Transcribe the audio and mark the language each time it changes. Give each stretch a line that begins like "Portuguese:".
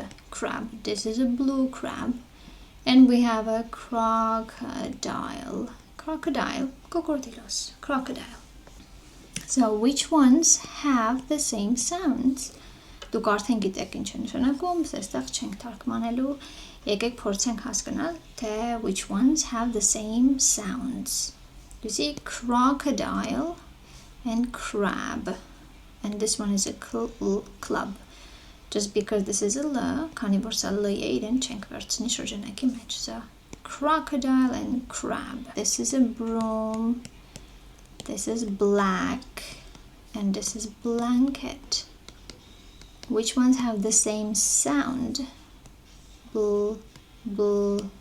English: Crab, this is a blue crab, and we have a crocodile, crocodilos, crocodile. So which ones have the same sounds?
Armenian: Դուք արդեն գիտեք ինչ է նշանակում, այստեղ չենք թարգմանելու, եկեք փորձենք հասկանալ, թե
English: which ones have the same sounds. You see crocodile and crab, and this one is a club. Just because this is a L,
Armenian: քանի որ սա L է, իրեն չենք վերցնի շրջանակի մեջ.
English: So crocodile and crab. This is a broom, this is black, and this is blanket. Which ones have the same sound? Brr.